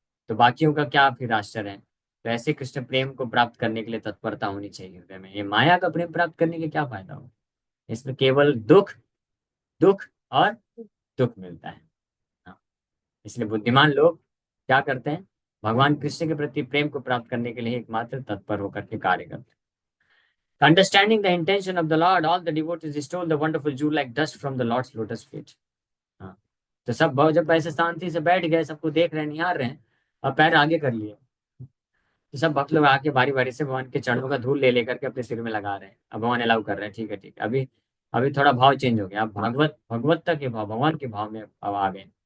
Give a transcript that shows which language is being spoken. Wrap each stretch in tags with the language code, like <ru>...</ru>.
<hi>तो बाकियों का क्या फिर आश्चर्य है. तो ऐसे कृष्ण प्रेम को प्राप्त करने के लिए तत्परता होनी चाहिए हृदय में. ये माया का प्रेम प्राप्त करने के क्या फायदा हो, इसमें केवल दुख, दुख और दुख मिलता है. हाँ, इसलिए बुद्धिमान लोग क्या करते हैं, भगवान कृष्ण के प्रति प्रेम को प्राप्त करने के लिए एकमात्र तत्पर होकर के कार्य करते हैं।</hi> <en>Understanding the intention of the Lord, all the devotees stole the wonderful jewel like dust from the Lord's lotus feet.</en> <hi>हाँ, तो सब जब ऐसे शांति से बैठ गए, सबको देख रहे हैं, निहार रहे हैं, और पैर आगे कर लिए, तो सब भक्त लोग आके बारी बारी से भगवान के चरणों का धूल ले लेकर के अपने सिर में लगा रहे हैं। अब भगवान अलाउ कर रहे हैं, ठीक है ठीक है, अभी अभी थोड़ा भाव चेंज हो गया, अब भगवत्ता के भाव, भगवान के भाव में अब आ गए।</hi>